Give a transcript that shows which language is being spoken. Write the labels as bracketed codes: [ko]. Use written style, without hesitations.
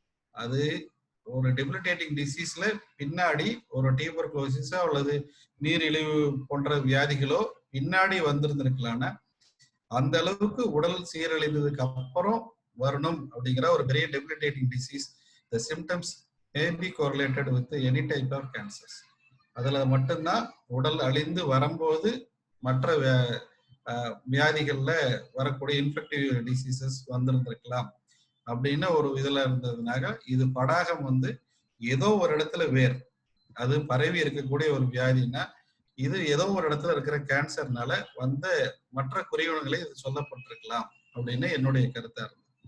[ta] அது ஒரு டெபிலிட்டேட்டிங் டிசீஸ்ல பின்னாடி ஒரு டியூபர்குலோசிஸோ அல்லது நீரிழிவு போன்ற வியாதிகளோ பின்னாடி வந்திருந்திருக்கலாம்னா அந்த அளவுக்கு உடல் சீரழிந்ததுக்கு அப்புறம் வரணும் அப்படிங்கிற ஒரு பெரிய டெபிலிட்டேட்டிங் disease. [en] The symptoms may be correlated with any type of cancers. [ta] அதுல மட்டும்தான் உடல் அழிந்து வரும்போது மற்ற வியாதிகள்ல வரக்கூடிய இன்ஃபெக்டிவ் டிசீசஸ் வந்திருந்திருக்கலாம் அப்படின்னு ஒரு இதுல இருந்ததுனால, இது படாகம் வந்து ஏதோ ஒரு இடத்துல அது பரவி இருக்கக்கூடிய ஒரு வியாதினா, இது ஏதோ ஒரு இடத்துல இருக்கிற கேன்சர்னால வந்த மற்ற குறிகுணங்களை இது சொல்லப்பட்டிருக்கலாம் அப்படின்னு என்னுடைய கருத்தா இருந்தது.